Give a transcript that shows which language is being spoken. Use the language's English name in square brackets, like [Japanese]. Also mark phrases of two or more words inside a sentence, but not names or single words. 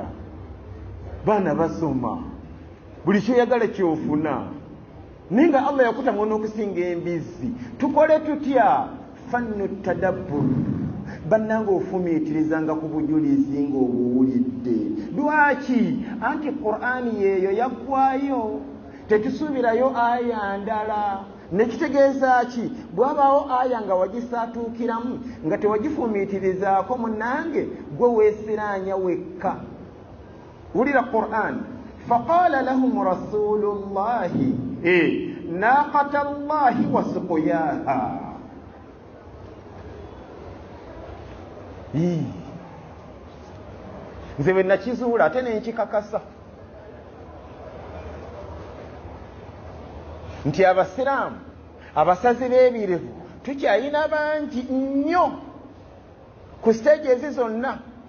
[Ganda] baana basoma buli kyoyagala kyofuna naye nga Allah yakutamu n'okusinga embizi tukole tutya [Arabic] فن التدبر [Ganda] bannanga ofumiitirizanga ku bujulizi ng'obuwulidde lwaki anti Qur'ani yeeyo yaggwayo tetusuubirayo aya ndala nekitegeeza ki bwabaawo aya nga wagisaatuukiramu nga tewagifumiitirizaako munnange gwe weesiraanya wekka wulira Qur'an [Arabic] فقال لهم رسول الله ناقة الله وسقياها [Ganda] nze bwe nakizuula ate nenkikakasa nti abasiraamu abasazi b'ebirevu tukyayina bangi nnyo ku siteegi ezi zonna mu